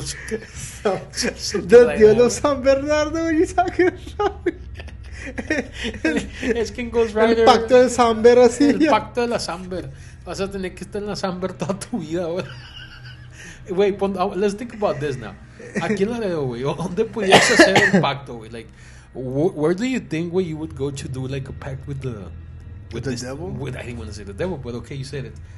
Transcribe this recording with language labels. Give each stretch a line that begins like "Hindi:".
English: The deal of San Bernardo, what are you talking about?
Spanish: Es que en Ghost Rider. El pacto de Samber, así. El pacto de la Samber. Vas a tener que estar en la Samber toda tu vida, güey.
English: Wait, let's think about this now.
Spanish: Aquí en Laredo, güey, ¿dónde podías hacer el pacto, güey?
English: Like, where do you think, güey, you would go to do, like, a pact with the devil? I didn't want to say the devil, but okay, you said it.